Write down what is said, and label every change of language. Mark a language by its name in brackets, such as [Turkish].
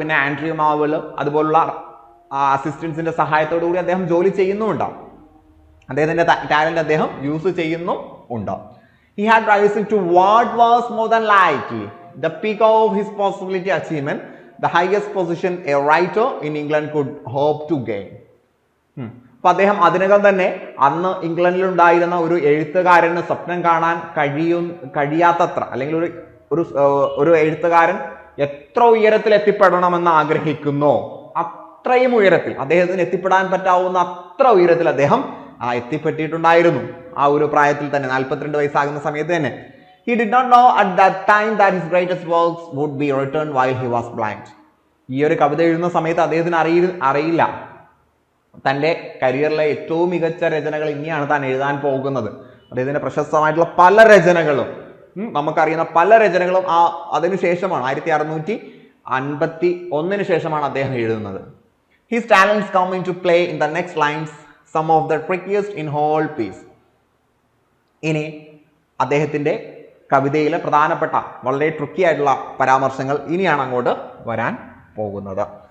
[Malayalam] പിന്നെ ആൻഡ്രൂ മാവൽ അതുപോലുള്ള അസിസ്റ്റൻസിന്റെ സഹായത്തോടു കൂടി അദ്ദേഹം ജോലി ചെയ്യുന്നുണ്ടാവും. അദ്ദേഹത്തിന്റെ ടാലന്റ് അദ്ദേഹം യൂസ് ചെയ്യുന്നുണ്ടാവും. [English] He had risen to what was more than likely the peak of his possibility achievement, the highest position a writer in England could hope to gain. [Malayalam] അപ്പൊ അദ്ദേഹം അതിനകം തന്നെ അന്ന് ഇംഗ്ലണ്ടിൽ ഉണ്ടായിരുന്ന ഒരു എഴുത്തുകാരന് സ്വപ്നം കാണാൻ കഴിയാത്തത്ര, അല്ലെങ്കിൽ ഒരു എഴുത്തുകാരൻ എത്ര ഉയരത്തിൽ എത്തിപ്പെടണമെന്ന് ആഗ്രഹിക്കുന്നോ അത്രയും ഉയരത്തിൽ അദ്ദേഹത്തിന് എത്തിപ്പെടാൻ പറ്റാവുന്ന അത്ര ഉയരത്തിൽ അദ്ദേഹം എത്തിപ്പെട്ടിട്ടുണ്ടായിരുന്നു. ആ ഒരു പ്രായത്തിൽ തന്നെ 42 വയസ്സാകുന്ന സമയത്ത് തന്നെ. [English] He did not know at that time that his greatest works would be written while he was blind. [Malayalam] ഈ ഒരു കവിത എഴുതുന്ന സമയത്ത് അദ്ദേഹത്തിന് അറിയില്ല തൻ്റെ കരിയറിലെ ഏറ്റവും മികച്ച രചനകൾ ഇനിയാണ് താൻ എഴുതാൻ പോകുന്നത്. അദ്ദേഹത്തിന്റെ പ്രശസ്തമായിട്ടുള്ള പല രചനകളും നമുക്കറിയുന്ന പല രചനകളും അതിനുശേഷമാണ് 1651 ശേഷമാണ് അദ്ദേഹം എഴുതുന്നത്. [English] His talents come into play in the next lines, some of the trickiest in whole piece. [Malayalam] ഇനി അദ്ദേഹത്തിന്റെ കവിതയിലെ പ്രധാനപ്പെട്ട വളരെ ട്രിക്കി ആയിട്ടുള്ള പരാമർശങ്ങൾ ഇനിയാണ് അങ്ങോട്ട് വരാൻ പോകുന്നത്.